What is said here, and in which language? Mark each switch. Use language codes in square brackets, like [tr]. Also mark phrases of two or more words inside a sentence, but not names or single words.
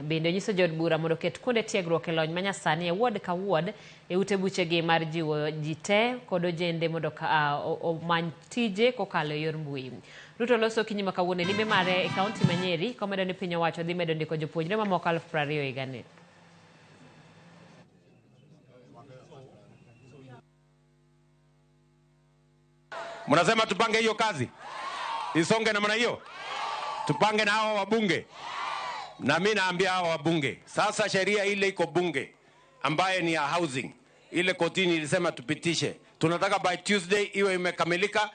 [luo] Bende onyiso jood bura mondo ket kuonde tiegruok e lony manyasani e ward ka ward e ute buchegi mar jiwo ji te kod ojende mondo omany tije kokalo e yor mbui. Ruto loso kinyi ma kawuono e limbe mare e kaunti ma Nyeri komedo ni piny owacho dhi medo ndiko jopuonjre mamoko 20,000 higani. [sw] Mnasema tupange hiyo kazi isonge namna hiyo, tupange na hao wabunge. Na mimi naambia hao wabunge, sasa sheria ile iko bunge ambaye ni ya housing, ile kotini ilisema tupitishe, tunataka [en] by Tuesday [sw] iwe imekamilika.